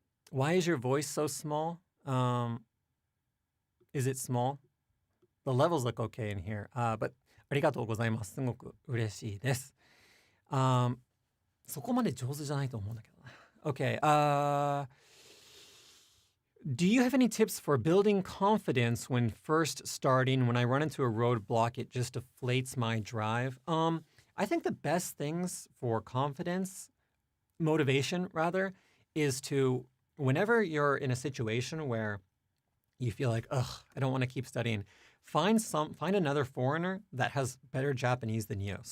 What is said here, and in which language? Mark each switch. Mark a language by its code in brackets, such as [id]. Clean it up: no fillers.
[en] Why is your voice so small? Is it small? The levels look okay in here. But [ja] ありがとうございます。すごく嬉しいです。そこまで上手じゃないと思うんだけどな。 [en] Okay. Do you have any tips for building confidence when first starting? When I run into a roadblock, it just deflates my drive. I think the best things for confidence, motivation rather, is to, whenever you're in a situation where you feel like, I don't want to keep studying, find another foreigner that has better Japanese than you.